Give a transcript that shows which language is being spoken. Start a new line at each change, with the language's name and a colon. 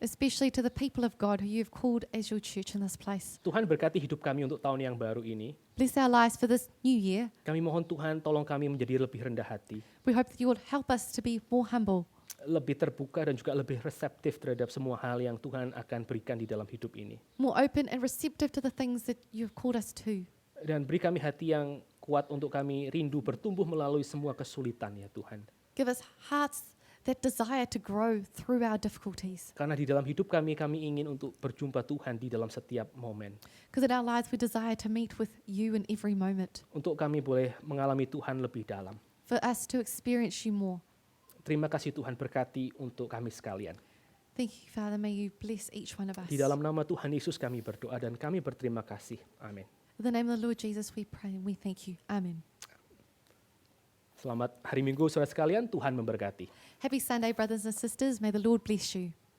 English: Especially to the people of God who you've called as your church in this place.
Indonesian: Tuhan berkati hidup kami untuk tahun yang baru ini.
English: Bless our lives for this new year.
Indonesian: Kami mohon Tuhan tolong kami menjadi lebih rendah hati.
English: We hope that you will help us to be more humble.
Indonesian: Lebih terbuka dan juga lebih reseptif terhadap semua hal yang Tuhan akan berikan di dalam hidup ini.
English: More open and receptive to the things that you've called us to.
Indonesian: Dan beri kami hati yang kuat untuk kami rindu bertumbuh melalui semua kesulitan ya Tuhan.
English: Give us hearts that desire to grow through our difficulties.
Indonesian: Karena di dalam hidup kami ingin untuk berjumpa Tuhan di dalam setiap momen.
English: Because in our lives we desire to meet with you in every moment.
Indonesian: Untuk kami boleh mengalami Tuhan lebih dalam.
English: For us to experience you more.
Indonesian: Terima kasih Tuhan, berkati untuk kami sekalian.
English: Thank you, Father. May you bless each one of us.
Indonesian: Di dalam nama Tuhan Yesus kami berdoa dan kami berterima kasih. Amin.
English: In the name of the Lord Jesus we pray and we thank you. Amen.
Indonesian: Selamat hari Minggu saudara sekalian, Tuhan memberkati.
English: Happy Sunday, brothers and sisters. May the Lord bless you.